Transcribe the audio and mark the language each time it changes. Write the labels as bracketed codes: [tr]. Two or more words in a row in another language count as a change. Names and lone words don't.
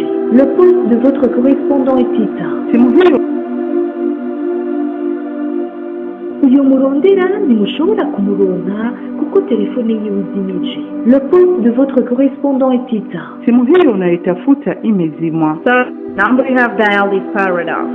[fr] Le poste de votre correspondant est éteint. [rn] Uyu murondera ntimushobora kumuronka kuko telefone ye bizimije. [fr] Le poste de votre correspondant est éteint. [sw] Simu hiyo unaitafuta imezimwa. [en] Sir, number you have dialed is powered off.